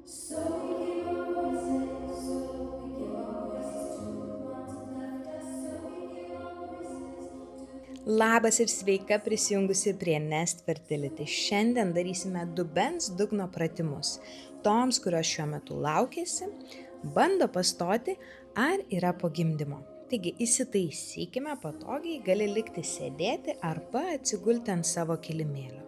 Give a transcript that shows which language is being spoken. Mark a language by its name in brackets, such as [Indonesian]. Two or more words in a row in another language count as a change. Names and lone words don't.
[English] So we give our voices, so we give our voices to the ones who left us, so we give our voices to... [Lithuanian] Labas ir sveika prisijungusi prie Nest Fertility. Šiandien darysime dubens dugno pratimus. Toms, kurios šiuo metu laukėsi, bando pastoti, ar yra po gimdymo. Taigi įsitaisykime patogiai, gali likti sėdėti arba atsigulti ant savo kilimėlio.